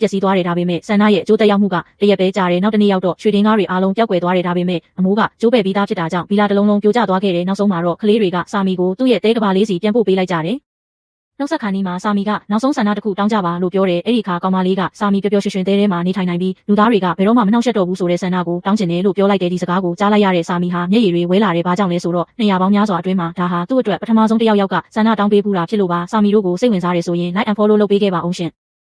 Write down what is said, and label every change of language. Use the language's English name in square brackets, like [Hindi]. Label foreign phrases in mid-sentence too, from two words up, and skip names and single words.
[Burmese] က်စီးသွားတယ်ဒါပေမဲ့ဆန္ဒရဲ့အကျိုးသက်ရောက်မှုကတရက်ပဲကြာတယ်နောက်တစ်နေ့ရောက်တော့ရွှေတင်းကားတွေအားလုံးပျောက်ကွယ်သွားတယ်ဒါပေမဲ့အမိုးကကျိုးပဲ့ပြီးသားဖြစ်တာကြောင့်ဗီလာတစ်လုံးလုံးပြိုကျသွားခဲ့တယ်နောက်ဆုံးမှာတော့ကလေးတွေကစာမီကိုသူ့ရဲ့တဲကဘာလေးစီပြန်ပို့ပေးလိုက်ကြတယ်နောက်ဆက်ခါနီးမှာစာမီကနောက်ဆုံးဆန္ဒတစ်ခုတောင်းကြပါလို့ပြောတယ်အဲ့ဒီခါကောင်မလေးကစာမီပျော်ပျော်ရွှင်ရွှင်တဲထဲမှာနေထိုင်နိုင်ပြီးလူသားတွေကဘယ်တော့မှမနှောက်ယှက်တော့ဘူးဆိုတဲ့ဆန္ဒကိုတောင်းချင်တယ်လို့ပြောလိုက်တဲ့ဒီစကားကိုကြားလိုက်ရတဲ့စာမီဟာမျက်ရည်တွေဝဲလာတယ်ဘာကြောင့်လဲဆိုတော့200ပေါင်းများစွာအတွင်းမှာဒါဟာသူ့အတွက်ပထမဆုံးတစ်ယောက်ကဆန္ဒတောင်းပေးပူတာဖြစ်လို့ပါစာမီတို့ကိုစိတ်ဝင်စားတယ်ဆိုရင် [English] like and follow [Burmese] လုပ်ပေးခဲ့ပါအောင်ရှင်